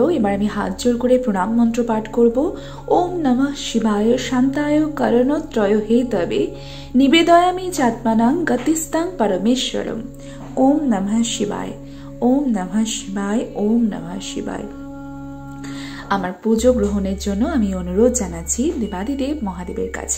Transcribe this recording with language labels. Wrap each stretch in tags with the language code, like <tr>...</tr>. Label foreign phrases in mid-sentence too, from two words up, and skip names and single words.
<bn>এবার আমি হাত জোর করে প্রণাম মন্ত্র পাঠ করব।</bn> <sa>ওম নমঃ শিবায় শান্তায় করণত্রয় হেতবে নিবেদয়ামি চাত্মানাং গতিস্তাং পরমেশ্বরম। ওম নমঃ শিবায়, ওম নমঃ শিবায়, ওম নমঃ শিবায়।</sa> <bn>আমার পুজো গ্রহণের জন্য আমি অনুরোধ জানাচ্ছি দেবাদিদেব মহাদেবের কাছে।</bn>